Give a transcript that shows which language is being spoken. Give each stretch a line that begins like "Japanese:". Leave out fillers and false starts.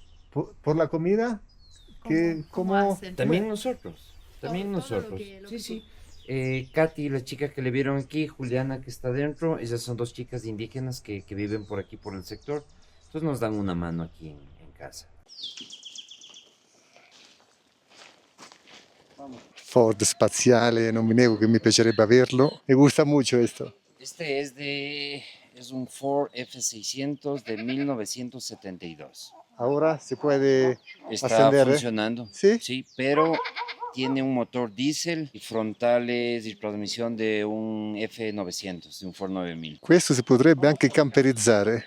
Spanish: Por la comida, que ¿Cómo hacen? También nosotros, Todo lo nosotros. que Sí. Katy, la chica que le vieron aquí, Juliana que está dentro, esas son dos chicas indígenas que viven por aquí, por el sector. Entonces nos dan una mano aquí en casa.
Italian: Ford spaziale, non mi nego che mi piacerebbe averlo.
Spanish: Mi gusta mucho esto. Este es un Ford F600 de 1972. Ahora se puede Está ascender, ¿eh? funcionando. ¿Sí? Sí, pero tiene un motor diésel y frontales y transmisión de un F900, de un Ford 9000.
Italian: Questo si potrebbe anche camperizzare.